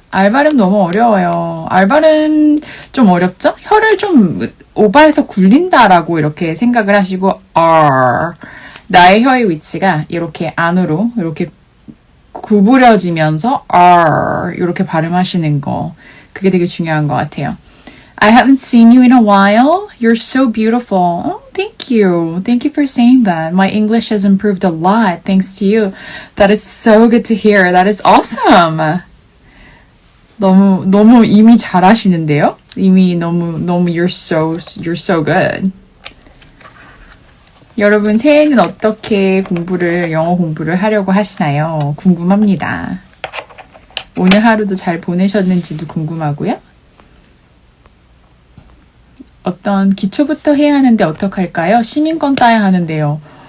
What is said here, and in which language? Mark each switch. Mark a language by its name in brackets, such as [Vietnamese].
[Korean] 알발음 너무 어려워요. 알발음 좀 어렵죠? 혀를 좀 오버해서 굴린다라고 이렇게 생각을 하시고 나의 혀의 위치가 이렇게 안으로 이렇게 구부려지면서 이렇게 발음하시는 거, 그게 되게 중요한 것 같아요. [English] I haven't seen you in a while. You're so beautiful. Thank you. Thank you for saying that. My English has improved a lot thanks to you. That is so good to hear. That is awesome. [Korean] 너무 이미 잘하시는데요? 이미 너무 [English] you're so good. [Korean] 여러분 새해에는 어떻게 영어 공부를 하려고 하시나요? 궁금합니다. 오늘 하루도 잘 보내셨는지도 궁금하고요. 어떤 기초부터 해야 하는데 어떡할까요? 시민권 따야 하는데요.